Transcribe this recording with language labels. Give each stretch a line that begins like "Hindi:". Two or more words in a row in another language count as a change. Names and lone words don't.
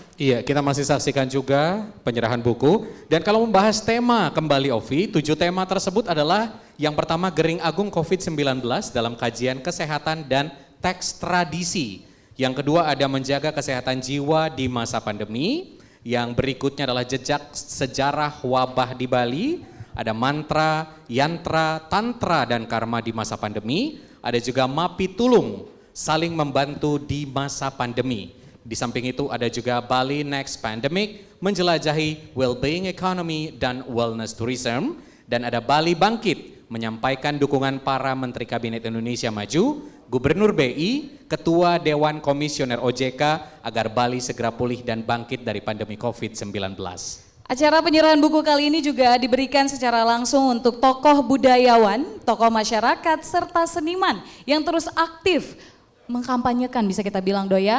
Indonesian: Iya, kita masih saksikan juga penyerahan buku. Dan kalau membahas tema kembali Ovi, 7 tema tersebut adalah yang pertama Gering Agung COVID-19 dalam kajian kesehatan dan teks tradisi. Yang kedua ada menjaga kesehatan jiwa di masa pandemi. Yang berikutnya adalah jejak sejarah wabah di Bali. Ada mantra, yantra, tantra, dan karma di masa pandemi. Ada juga mapi tulung, saling membantu di masa pandemi. Di samping itu ada juga Bali Next Pandemic, menjelajahi
English: well-being economy
Indonesian: dan
English: wellness tourism.
Indonesian: Dan ada Bali Bangkit, menyampaikan dukungan para Menteri Kabinet Indonesia Maju, Gubernur BI, Ketua Dewan Komisioner OJK agar Bali segera pulih dan bangkit dari pandemi COVID-19. Acara penyerahan buku kali ini juga diberikan secara langsung untuk tokoh budayawan, tokoh masyarakat, serta seniman yang terus aktif mengkampanyekan, bisa kita bilang Doya,